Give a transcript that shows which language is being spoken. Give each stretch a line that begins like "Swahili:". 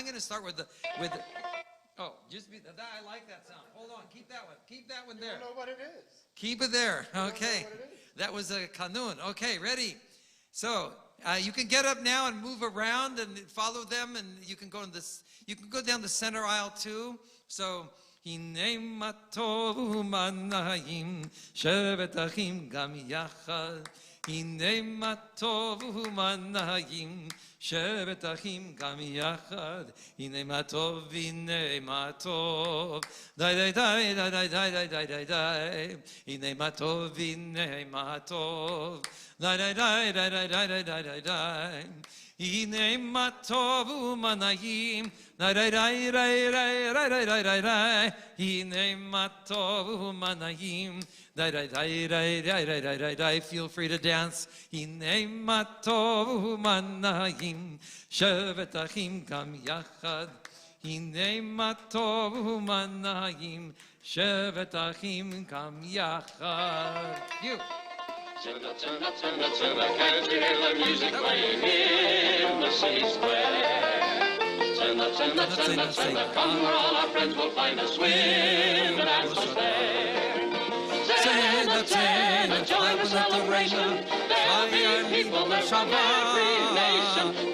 English: I'm going to start with the oh, just be that. I like that sound. Hold on, keep that one. Keep that one there. I don't know what it is. Keep it there. Okay. I don't know what it is. That was a kanun. Okay, ready. So you can get up now and move around and follow them, and you can go in this. You can go down the center aisle too. So.
Hebrew: הנה מה טוב ומנעים שבת אחים גם יחד הנה מה טוב ומנעים שבת אחים גם יחד הנה מה טוב הנה מה טוב די די די די די די די די די הנה מה טוב הנה מה טוב די די די די די די די די די הנה מה טוב ומנעים די די די די די די די די די הנה מה טוב ומנעים די די די די די די די די די
English: feel free to dance
Hebrew: הנה מה טוב ומנעים שבת אחים גם יחד הנה מה טוב ומנעים שבת אחים גם יחד
English: Tuna, tuna, tuna, tuna, can't you hear the music playing in the city square? Tuna, tuna, tuna, tuna, come where all our friends will find us swimming at the fair. Tuna, tuna, join the celebration. There'll be people there from every nation.